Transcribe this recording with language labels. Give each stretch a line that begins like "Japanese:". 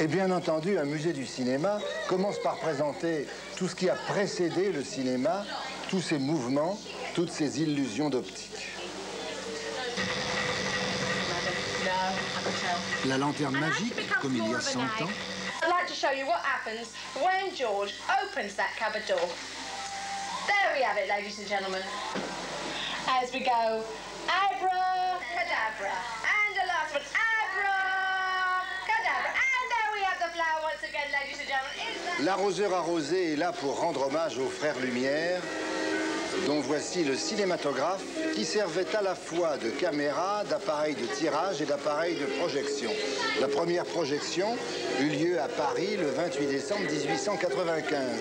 French: Et bien entendu, un musée du cinéma commence par présenter tout ce qui a précédé le cinéma, tous ses mouvements, toutes ses illusions d'optique. La lanterne magique, comme il y a 100 ans.
English: I'd like to show you what happens when George opens that cupboard door. There we have it, ladies and gentlemen. As we go, abracadabra, and the last one, abracadabra, and there we have the flower once again, ladies and gentlemen.
French: L'arroseur arrosé est là pour rendre hommage aux frères Lumière, dont voici le cinématographe qui servait à la fois de caméra, d'appareil de tirage et d'appareil de projection. La première projection eut lieu à Paris le 28 décembre 1895.